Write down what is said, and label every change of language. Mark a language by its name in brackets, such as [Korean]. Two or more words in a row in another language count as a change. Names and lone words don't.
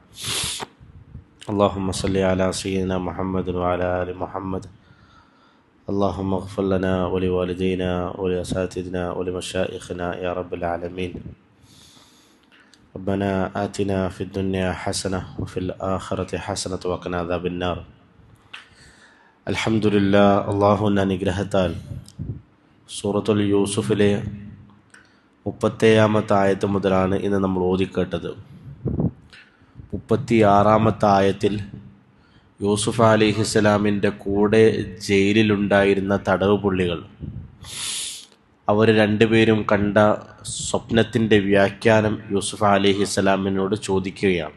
[Arabic] اللهم صل على سيدنا محمد وعلى آل محمد. اللهم اغفر لنا ولوالدينا ولأساتذتنا ولمشايخنا يا رب العالمين. ربنا آتنا في الدنيا حسنة وفي الآخرة حسنة وقنا عذاب النار. [Malayalam] അൽഹംദുലില്ലാ, അള്ളാഹുവിൻ്റെ അനുഗ്രഹത്താൽ സൂറത്തുൽ യൂസുഫിലെ 37-ാമത്തെ ആയത്ത് മുതലാണ് ഇന്ന് നമ്മൾ ഓതിക്കേട്ടത്. 36-ാമത്തെ ആയത്തിൽ യൂസുഫ് അലൈഹിസ്സലാമിൻ്റെ കൂടെ ജയിലിലുണ്ടായിരുന്ന തടവ് പുള്ളികൾ അവർ രണ്ടുപേരും കണ്ട സ്വപ്നത്തിൻ്റെ വ്യാഖ്യാനം യൂസുഫ് അലൈഹിസ്സലാമിനോട് ചോദിക്കുകയാണ്.